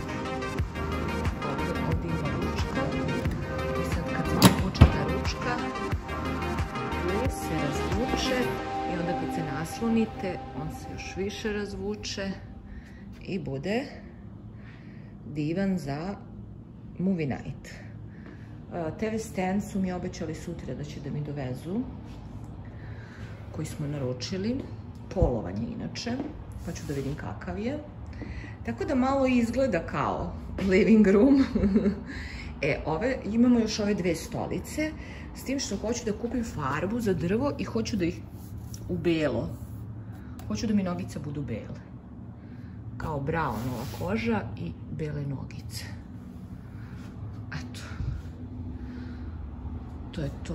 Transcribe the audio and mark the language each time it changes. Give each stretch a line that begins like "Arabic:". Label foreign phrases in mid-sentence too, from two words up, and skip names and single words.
Serbian: Ovdje ima ručka. I sad kad se razvuče ta ručka, tu se razvuče i onda kad se naslonite, on se još više razvuče i bude divan za
English: movie night. TV stand
Serbian: su mi obećali sutra da će da mi dovezu, koji smo naručili, polovanje inače, pa ću da vidim kakav je. Tako da malo izgleda kao
English: living room.
Serbian: Imamo još ove dve stolice, s tim što hoću da kupim farbu za drvo i hoću da ih u belo. Hoću da mi nogice budu bele. Kao brownova koža i bele nogice. Eto. To je to.